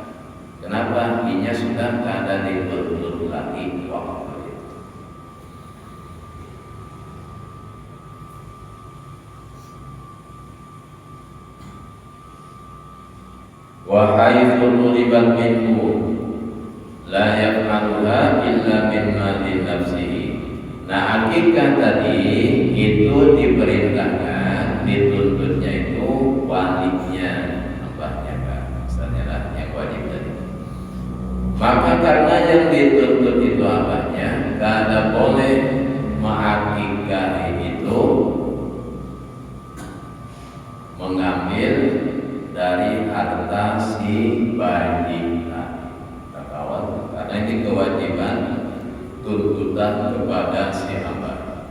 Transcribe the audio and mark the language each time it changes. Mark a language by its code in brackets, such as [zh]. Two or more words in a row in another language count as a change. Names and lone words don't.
[bjn] Kenapa? Inya sudah ada dituntut lagi waktu itu. [ar] وحيث طلبت منه لا يفعلها إلا من مال نفسه. [bjn] Nah, akikah tadi itu diperintahkan, dituntutnya itu walinya, abahnya kan, misalnya lah yang wajib tadi. Maka karena yang dituntut itu abahnya, kada boleh mengakikah itu mengambil dari harta si bayi kawan, karena ini kewajiban tuntutan kepada si hamba.